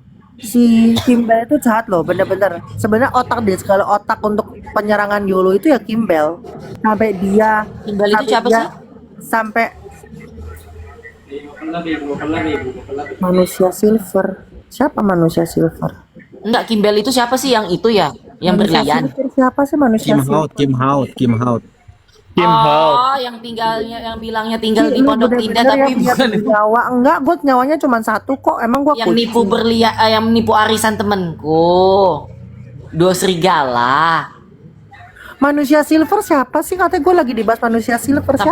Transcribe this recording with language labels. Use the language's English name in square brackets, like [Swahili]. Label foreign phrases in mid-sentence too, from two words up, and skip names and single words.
[Indonesian] Si Kimbel itu jahat loh, bener-bener. Sebenarnya otak dia, segala otak untuk penyerangan Yolo itu ya Kimbel. Sampai dia, Kimbel itu sampai siapa dia- sih? Sampai Bukan lagi. manusia silver. Siapa manusia silver? Enggak, Kimbel itu siapa sih yang itu ya? Yang Manusia berlian. silver siapa sih manusia Kim silver? Hout, Kim Hout, Kim Hout. Kim Hout. Oh, yang bilangnya tinggal di Lu Pondok bener-bener Indah tapi yang punya bukan nyawa. Enggak, gue nyawanya cuma satu kok. Emang gue yang nipu yang nipu arisan temenku. Dua serigala. Manusia silver siapa sih? Katanya gue lagi dibahas manusia silver